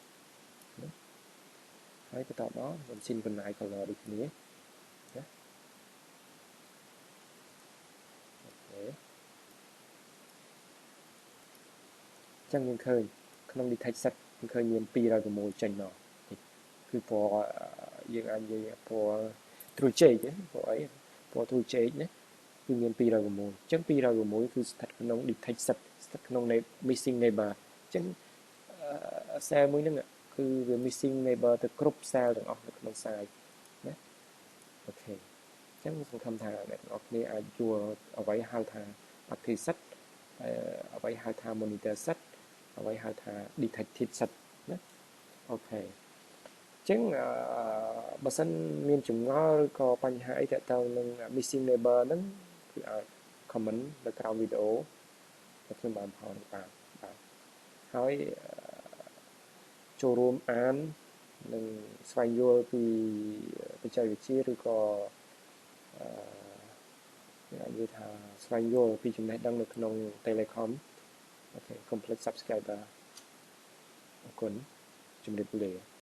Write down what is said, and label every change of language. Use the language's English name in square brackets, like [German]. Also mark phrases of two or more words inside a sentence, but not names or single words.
[Khmer] ហើយបន្តមកខ្ញុំ [English] synchronize color [Khmer] ដូចគ្នាណាអូខេអញ្ចឹងយើងឃើញក្នុង [English] detect set [Khmer] យើងឃើញមាន206ចេញមកគឺពណ៌យើងអាចនិយាយពណ៌ត្រួយចេកពណ៌អីពណ៌ត្រួយ ចេកណាគឺមាន206អញ្ចឹង206គឺស្ថិតក្នុង [English] detect set [Khmer] ស្ថិតក្នុង [English] missing neighbor [Khmer] អញ្ចឹង cell មួយហ្នឹងគឺវា [English] missing neighbor [Khmer] ទៅគ្រប់ cell ទាំង អស់នៅក្នុង site ណាអូខេអញ្ចឹងសង្ឃឹមថាអ្នកទាំងអស់គ្នាអាចយល់អ្វីហៅថា [English] active set [Khmer] អ្វី ហៅថា [English] monitor set [Khmer] អ្វីហៅថា [English] detected set [Khmer] ណាអូខេអញ្ចឹងបើសិនមានចម្ង ល់ឬក៏បញ្ហាអីទាក់ទងនឹង [English] missing neighbor [Khmer] ហ្នឹងគឺអាច comment នៅក្រោមវីដេអូដែលខ្ញុំបានផលបាទហើយចូលរួមអាននិងស្វែងយល់ពីបច្ចេកវិទ្យាឬក៏និយាយថាស្វែងយល់ពីចំណេះដឹងនៅក្នុង Telecom អូខេ [English] Complete Subscriber [Khmer] អរគុណជំរាបលា